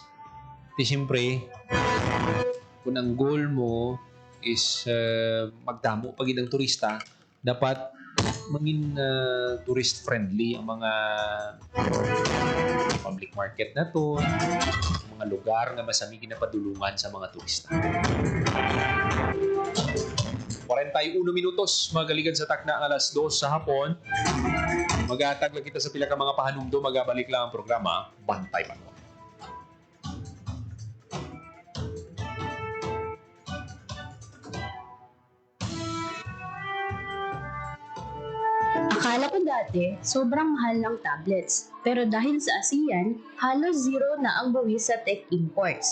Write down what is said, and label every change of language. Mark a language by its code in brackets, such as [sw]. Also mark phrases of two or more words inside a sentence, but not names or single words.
[hil] Di siyempre, kung ang goal mo is magdamo pag ng turista, dapat maging [en] tourist friendly [hil] ang mga [en] public market [hil] na to, mga lugar na masami ginapadulungan sa mga turista. 41 minutos magaligan sa takna ang 2:00 sa hapon. Magatag lang kita sa pila ka mga pahanumdo, magabalik lang ang programa Bantay Banwa. [tl] Akala ko dati, sobrang mahal ng tablets. Pero dahil sa ASEAN, halos zero na ang buwis sa tech imports.